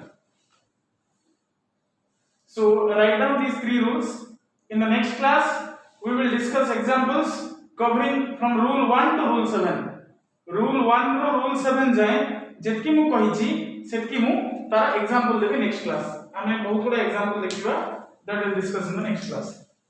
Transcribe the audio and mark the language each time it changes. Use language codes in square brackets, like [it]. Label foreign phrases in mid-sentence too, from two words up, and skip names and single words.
[en] So write down these 3 rules. In the next class we will discuss examples covering from rule 1 to rule 7. [or] Rule 1 ରୁ rule 7 ଯାଏ ଯେତିକି ମୁଁ କହିଛି ସେତିକି ମୁଁ ତାର ଏଗ୍ଜାମ୍ପଲ ଦେବି [en] next class. [or] ଆମେ ବହୁତ ଗୁଡ଼ା ଏଗ୍ଜାମ୍ପଲ ଦେଖିବା [en] that will discuss in the next class.